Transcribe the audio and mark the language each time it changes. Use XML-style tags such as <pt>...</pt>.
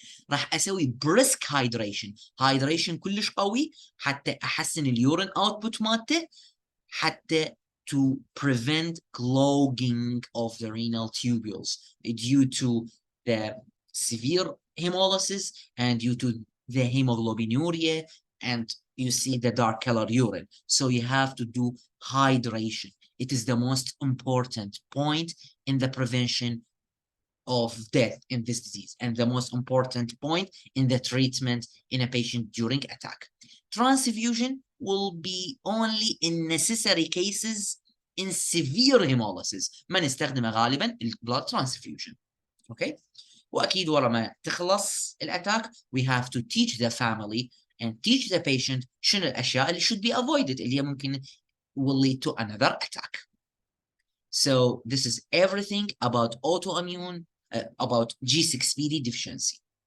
<ar>راح اسوي بريسك هايدريشن كلش قوي حتى احسن اليورين اوتبوت مالته، حتى</ar> <en>to prevent clogging of the renal tubules due to the severe hemolysis and due to the hemoglobinuria, and you see the dark color urine. So you have to do hydration. It is the most important point in the prevention of death in this disease and the most important point in the treatment in a patient during attack. Transfusion will be only in necessary cases in severe hemolysis.</en> <ar>ما نستخدمه غالبا</ar> <en>blood transfusion. Okay?</en> <ar>واكيد ورا ما تخلص</ar> <en>الاتاك we have to teach the family and teach the patient</en> <ar>شنو الاشياء اللي</ar> <en>should be avoided</en> <ar>اللي ممكن</ar> <en>will lead to another attack. So this is everything about autoimmune, about G6PD deficiency.</en>